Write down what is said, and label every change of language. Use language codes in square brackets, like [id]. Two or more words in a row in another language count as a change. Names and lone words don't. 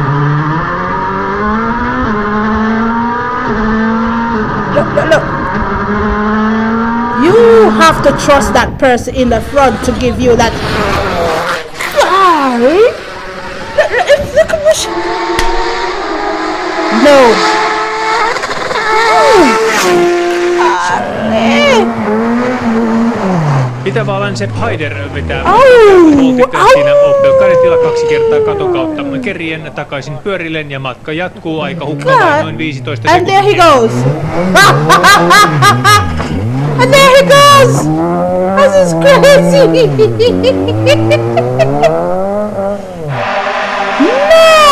[en] Look. You have to trust that person in the front to give you that. Look at this. No. [fi] Itävallan Sepp Haider vetää siinä Opel Karitilla 2 kertaa katon kautta kerien takaisin pyörilleen ja matka jatkuu aika hukkaan noin 15 sekuntia. [en] And there he goes. And there he goes. This is crazy. Man.